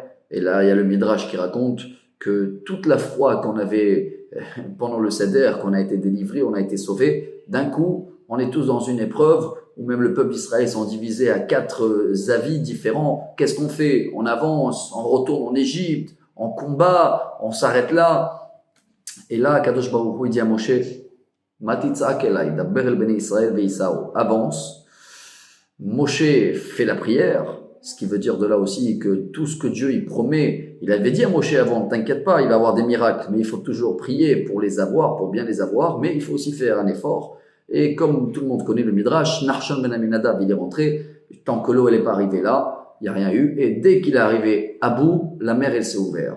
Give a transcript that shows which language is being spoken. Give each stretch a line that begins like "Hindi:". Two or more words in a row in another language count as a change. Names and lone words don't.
French: Et là, il y a le Midrash qui raconte que toute la foi qu'on avait pendant le Seder, qu'on a été délivré, on a été sauvé, d'un coup, on est tous dans une épreuve où même le peuple d'Israël sont divisés à 4 avis différents. Qu'est-ce qu'on fait? On avance, on retourne en Égypte, on combat, on s'arrête là. Et là,
Hebrew: קדוש ברוך הוא
French: dit à Moshe,
Hebrew: מה תצעק אלי, דבר אל בני ישראל ויסעו,
French: avance. Moshe fait la prière. Ce qui veut dire de là aussi que tout ce que Dieu il promet, il avait dit à Moshe avant, t'inquiète pas, il va avoir des miracles, mais il faut toujours prier pour les avoir, pour bien les avoir, mais il faut aussi faire un effort. Et comme tout le monde connaît le Midrash, Nachshon ben Aminadab, il est rentré, tant que l'eau elle n'est pas arrivée là, il n'y a rien eu, et dès qu'il est arrivé à bout, la mer elle s'est ouverte.